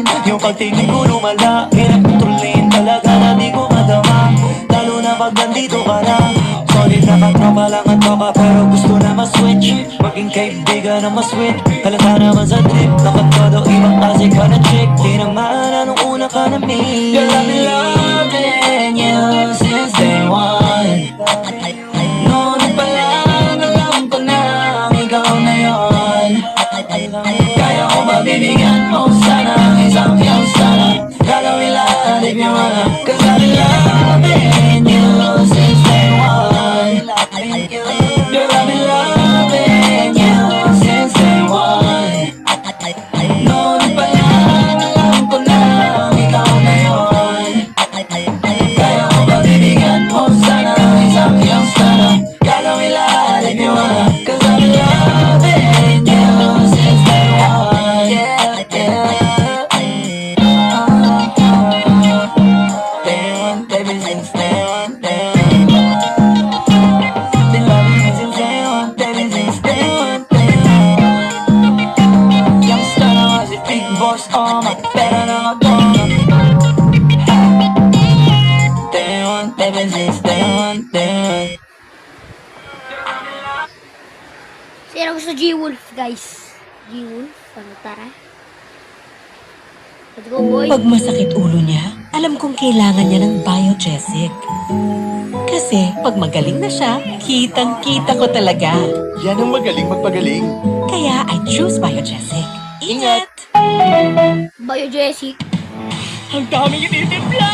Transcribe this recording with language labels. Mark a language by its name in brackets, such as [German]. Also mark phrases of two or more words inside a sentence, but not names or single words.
[Filipino] Yung pagtingin ko lumala, hirap kontrolin. Talaga na di ko madama, lalo na pag nandito ka na. Solid na katropa lang at toka, pero gusto na ma-switch. Maging kaibigan na ma-sweet. Halata naman sa trip, nakatodo ibang klase ka na chick. Di naman anong una ka na me. [English] Girl, I've been loving you since day one. [Filipino] Noon pa lang alam ko na ikaw na yun. Kaya ko mabibigyan mo sana ang isang iyong sana. Gagawin lahat [English] if you wanna. Cause I've been loving you since day one. Girl, I've been loving you since day one. [Filipino] Noon pa lang alam ko na ikaw na yun. Kaya ko mabibigyan mo sana ang isang iyong sana. Gagawin lahat [English] if you wanna. Cause I've been loving you since day one. Yeah, yeah. Day one, baby, since day one, day one. Been loving you since day one, baby, since day one, day one. [Filipino] Youngster na kasi [English] big boss, oh my, [Filipino] pera na ako. [English] Day one, baby, since day one, day one. [Filipino] Sino gusto G-Wolf, guys? G-Wolf? Ano, tara? [English] Let's go, boy. [Filipino] Pag masakit ulo niya, alam kong kailangan niya ng Biogesic. Kasi pag magaling na siya, kitang-kita ko talaga. Yan ang magaling magpagaling. Kaya [English] I choose [Filipino] Biogesic. Ingat! Biogesic. Ang daming ititimpla!